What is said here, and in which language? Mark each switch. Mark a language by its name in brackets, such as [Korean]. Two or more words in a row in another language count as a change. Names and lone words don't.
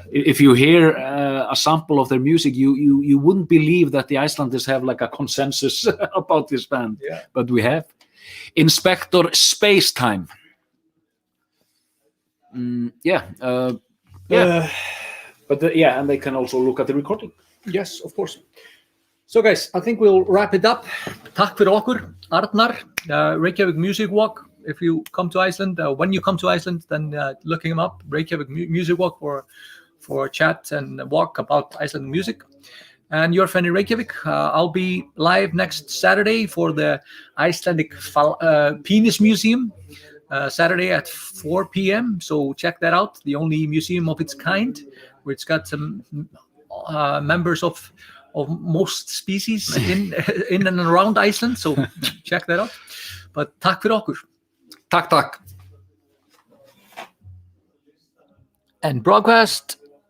[English] If you hear a sample of their music, you wouldn't believe that the Icelanders have like a consensus about this band. Yeah. But we have. Inspector Spacetime. And they can also look at the recording. Yes, of course. So guys, I think we'll wrap it up. [Icelandic] Takk fyrir okkur, Arnar, [English] Reykjavik Music Walk. If you come to Iceland, when you come to Iceland, then looking them up, Reykjavik Music Walk for a chat and a walk about Icelandic music. And your Friend In Reykjavik, I'll be live next Saturday for the Icelandic Penis Museum. Saturday at 4 p.m. So check that out. The only museum of its kind, where it's got some members of most species in and around Iceland. So check that out. But [Icelandic] takk fyrir okkur. Takk. [English] And broadcast